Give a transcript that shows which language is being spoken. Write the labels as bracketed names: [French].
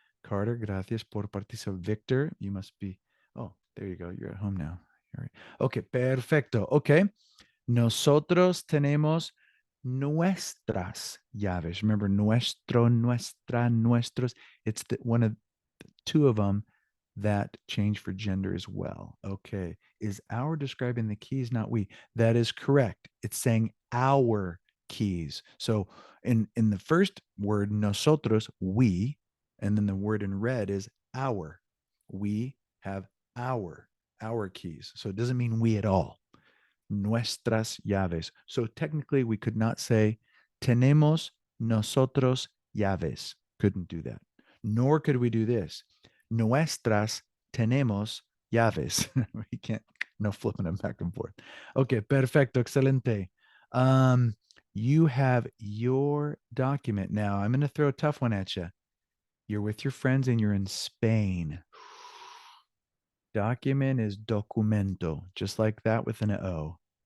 [Spanish] Carter, gracias por participar. [English] Victor, you must be. Oh, there you go. You're at home now. All right. [Spanish] Okay, perfecto. Okay. Nosotros tenemos nuestras llaves. [English] Remember, nuestro, nuestra, nuestros. It's one of two of them that change for gender as well. Okay. Is our describing the keys, not we? That is correct. It's saying our keys. So in the first word, nosotros, we, and then the word in red is our. We have our keys. So it doesn't mean we at all. [Spanish] Nuestras llaves. [English] So technically, we could not say [Spanish] tenemos nosotros llaves. [English] Couldn't do that. Nor could we do this. [Spanish] Nuestras tenemos llaves. [English] We can't, no flipping them back and forth. Okay, [Spanish] perfecto, excelente. [English] You have your document. Now, I'm going to throw a tough one at you. You're with your friends and you're in Spain. Document is documento, just like that with an O.